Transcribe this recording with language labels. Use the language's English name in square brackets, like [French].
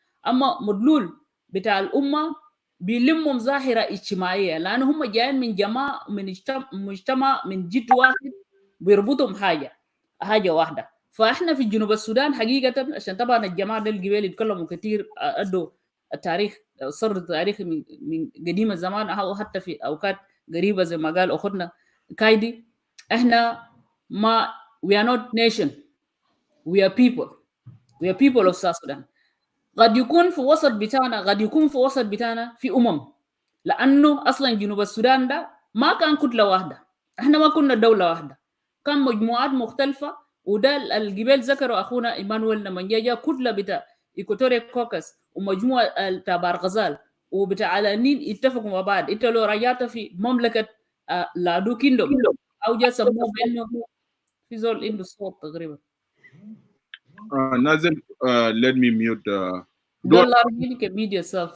[Arabic] أما مدلول بتاع الأمة بيلمهم ظاهرة اجتماعية، لأن هم جايين من جماعة، من مجتمع من جد واحد بيربطهم حاجة واحدة. فإحنا في جنوب السودان حقيقة، عشان طبعا الجماعة دي القبائل يتكلموا كثير، أدوا التاريخ، صر التاريخ من قديم الزمان أو حتى في أوقات قريبة زي ما قال أخونا كايدي. إحنا ما [English] we are not nation, we are people of South Sudan. [Arabic] قد يكون في وسط بتاعنا في لأنه أصلا جنوب السودان ده ما كان كتلة واحدة، إحنا ما كنا دولة واحدة، كان مجموعات مختلفة. وده الجبال ذكروا أخونا إيمانويل لما جاء كتلة بتاع إيكوتوريا كوكس ومجموعة تبع غزال وبتاع على النيل اتفقوا مع بعض. إنت لو رجعت في مملكة لادو كيندوم أو جاء سموه بأنه في زول عنده صوت تقريبا. [English] Nazim, let me mute. Dhol Larjin, you can mute yourself.